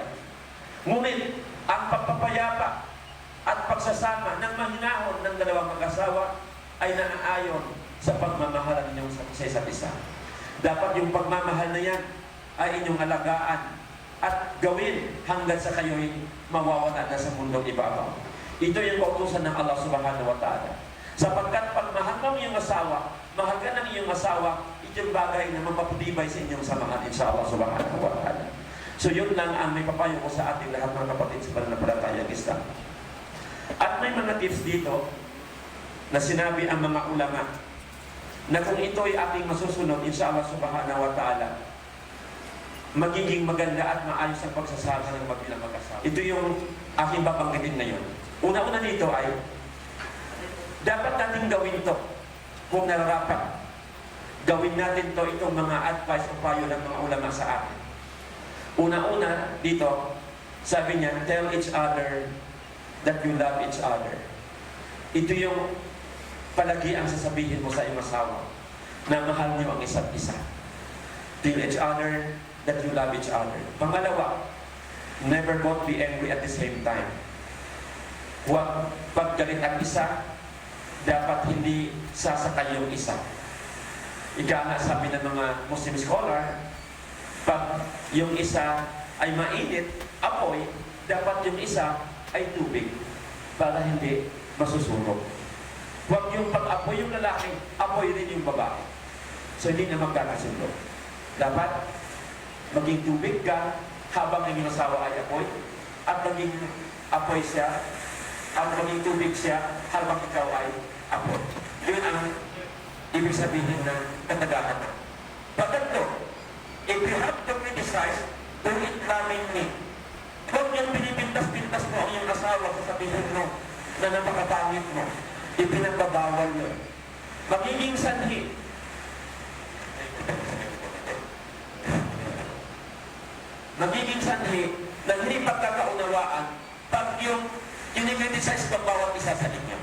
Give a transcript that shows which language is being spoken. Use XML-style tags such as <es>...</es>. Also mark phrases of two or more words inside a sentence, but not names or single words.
<tl>Ngunit ang pagpapayapa at pagsasama ng mahinahon ng dalawang mag-asawa ay naaayon sa pagmamahalan ninyong sa isa't isa. Dapat yung pagmamahal na yan ay inyong alagaan at gawin hanggang sa kayo'y mawawala na sa mundong ibabaw. Ito yung kautusan ng Allah</tl> <ar>subhanahu wa ta'ala.</ar> <tl>Sapagkat pag mahal mo yung asawa, mahal ka ng iyong asawa, ito yung bagay na mapapatibay sa inyong samahan,</tl> <ar>inshallah subhanahu wa ta'ala.</ar> <tl>So yun lang ang may papayo ko sa ating lahat mga kapatid sa pananampalatayang Islam. At may mga tips dito na sinabi ang mga ulama na kung ito ay ating masusunod,</tl> <ar>inshallah subhanahu wa ta'ala,</ar> <tl>magiging maganda at maayos ang pagsasama ng magbilang mag-asawa. Ito yung aking babanggitin ngayon. Una-una dito ay dapat natin gawin to kung nararapat. Gawin natin to, itong mga advice o payo ng mga ulama sa atin. Una-una dito, sabi niya,</tl> <en>tell each other that you love each other.</en> <tl>Ito yung palagi ang sasabihin mo sa iyong asawa, na mahal niyo ang isa't isa.</tl> <en>Tell each other that you love each other. Pangalawa, never both be angry at the same time.</en> <tl>Huwag paggalit ang isa, dapat hindi sasakay yung isa. Ika nga sabi ng mga</tl> <en>Muslim scholar,</en> <tl>pag yung isa ay mainit, apoy, dapat yung isa ay tubig para hindi masusunog. Huwag yung pag-apoy yung lalaki, apoy rin yung babae. So hindi na magkakasundo. Dapat maging tubig ka habang ang iyong asawa ay apoy, at maging apoy siya, at maging tubig siya habang ikaw ay apoy. Yun ang ibig sabihin ng katagahan. Pagkatlo,</tl> <en>if you have to criticize, do it lovingly.</en> <tl>Huwag yung pinipintas-pintas mo ang iyong asawa, sasabihin mo na napakapangit mo. Ipinagbabawal yun. Magiging sanhi. Magiging sanhi na hindi pagkakaunawaan pag yung kinikriticize ng bawat isa sa inyo.</tl>